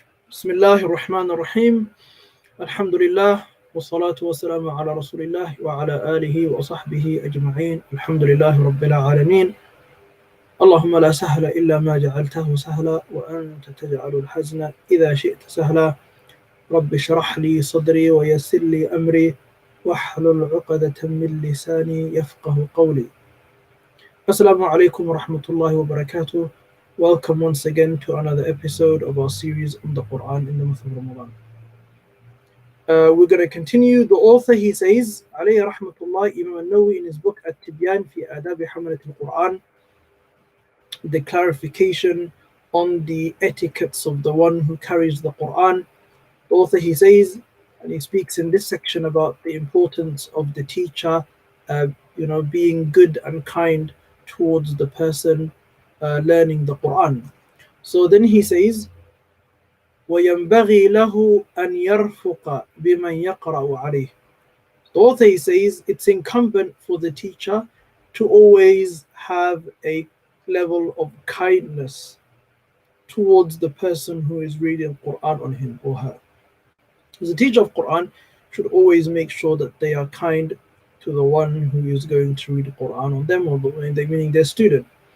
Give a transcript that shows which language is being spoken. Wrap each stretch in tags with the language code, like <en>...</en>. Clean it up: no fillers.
<ar>بسم الله الرحمن الرحيم الحمد لله والصلاة والسلام على رسول الله وعلى آله وصحبه أجمعين الحمد لله رب العالمين اللهم لا سهل إلا ما جعلته سهلا وأنت تجعل الحزن إذا شئت سهلا رب اشرح لي صدري ويسر لي أمري واحلل عقدة من لساني يفقه قولي. Assalamu alaikum wa rahmatullahi wa barakatuh.</ar> <en>Welcome once again to another episode of our series on the Quran in the month of Ramadan. We're going to continue. The author, he says,</en> <ar>alayhi rahmatullah,</ar> <en>Imam al-Nawawi in his book At-Tibyan fi Adab Hamalat al-Quran, the clarification on the etiquettes of the one who carries the Quran. The author, he says, and he speaks in this section about the importance of the teacher, being good and kind towards the person learning the Quran. So then he says,</en> <ar>وَيَنْبَغِي لَهُ أَنْ يَرْفُقَ بِمَنْ يَقْرَأُ عَلَيْهِ.</ar> <en>The author, he says, it's incumbent for the teacher to always have a level of kindness towards the person who is reading Quran on him or her. As a teacher of Quran should always make sure that they are kind to the one who is going to read the Quran on them, or meaning their student.</en>